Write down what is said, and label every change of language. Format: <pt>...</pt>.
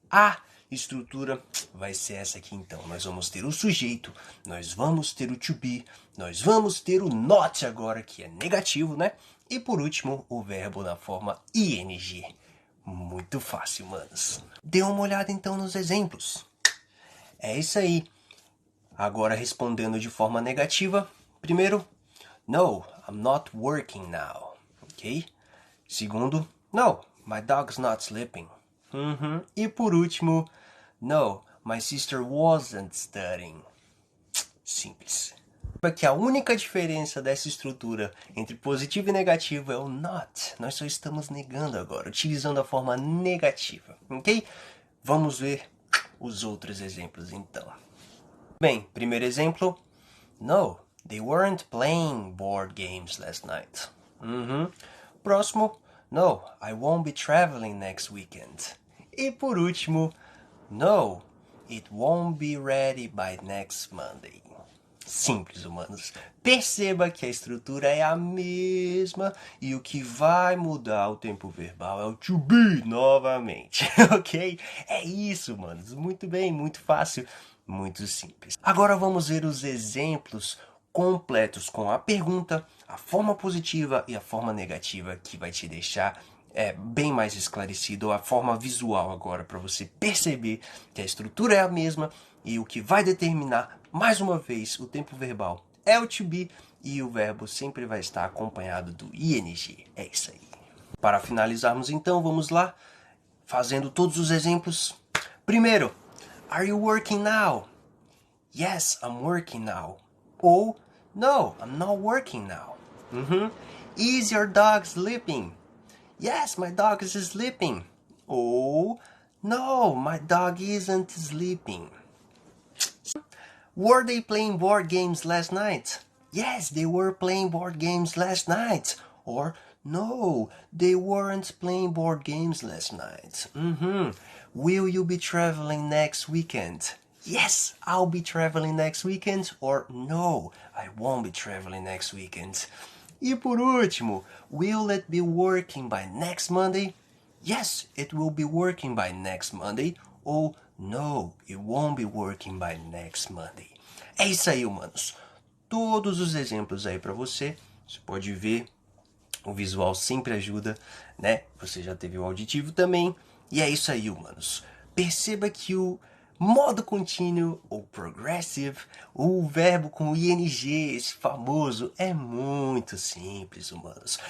<pt>A estrutura vai ser essa aqui então. Nós vamos ter o sujeito, nós vamos ter o to be, nós vamos ter o not agora, que é negativo, né? E por último, o verbo na forma ing. Muito fácil, manos. Dê uma olhada então nos exemplos. É isso aí. Agora respondendo de forma negativa. Primeiro,</pt> <en>no, I'm not working now. Ok?</en> <pt>Segundo,</pt> <en>no, my dog's not sleeping.</en> <pt>E por último,</pt> <en>no, my sister wasn't studying.</en> <pt>Simples. Que a única diferença dessa estrutura entre positivo e negativo é o not. Nós só estamos negando agora, utilizando a forma negativa, ok? Vamos ver os outros exemplos então. Bem, primeiro exemplo.</pt> <en>No, they weren't playing board games last night.</en> <pt>Próximo.</pt> <en>No, I won't be traveling next weekend.</en> <pt>E por último,</pt> <en>no, it won't be ready by next Monday.</en> <pt>Simples, humanos. Perceba que a estrutura é a mesma e o que vai mudar o tempo verbal é o to be novamente, ok? É isso, humanos. Muito bem, muito fácil, muito simples. Agora vamos ver os exemplos completos com a pergunta, a forma positiva e a forma negativa, que vai te deixar bem mais esclarecido, a forma visual agora, para você perceber que a estrutura é a mesma e o que vai determinar, mais uma vez, o tempo verbal é o to be e o verbo sempre vai estar acompanhado do ing. É isso aí. Para finalizarmos então, vamos lá, fazendo todos os exemplos. Primeiro,</pt> <en>are you working now? Yes, I'm working now.</en> <pt>Ou,</pt> <en>no, I'm not working now. Is your dog sleeping? Yes, my dog is sleeping.</en> <pt>Ou,</pt> <en>no, my dog isn't sleeping. Were they playing board games last night? Yes, they were playing board games last night. Or, no, they weren't playing board games last night. Will you be traveling next weekend? Yes, I'll be traveling next weekend. Or, no, I won't be traveling next weekend.</en> <pt>E por último,</pt> <en>will it be working by next Monday? Yes, it will be working by next Monday.</en> <pt>Ou,</pt> <en>no, it won't be working by next Monday.</en> <pt>É isso aí, humanos. Todos os exemplos aí para você. Você pode ver, o visual sempre ajuda, né? Você já teve o auditivo também. E é isso aí, humanos. Perceba que o modo contínuo ou progressive, o verbo com ing, esse famoso, é muito simples, humanos.</pt>